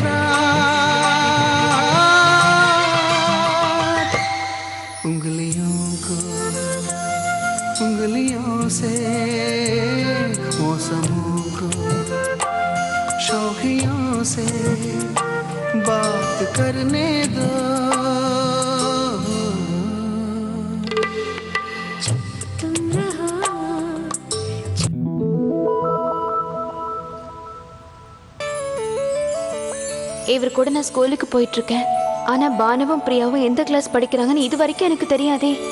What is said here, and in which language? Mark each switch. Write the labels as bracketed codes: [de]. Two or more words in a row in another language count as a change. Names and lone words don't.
[hi] रात उंगलियों को उंगलियों से मौसमों को शौखियों से बात करने दो [ta] இவர் கூட நான் ஸ்கூலுக்கு போயிட்டு இருக்கேன். ஆனா பானுவும் பிரியாவும் எந்த கிளாஸ் படிக்கிறாங்கன்னு இது வரைக்கும் எனக்கு தெரியாதே.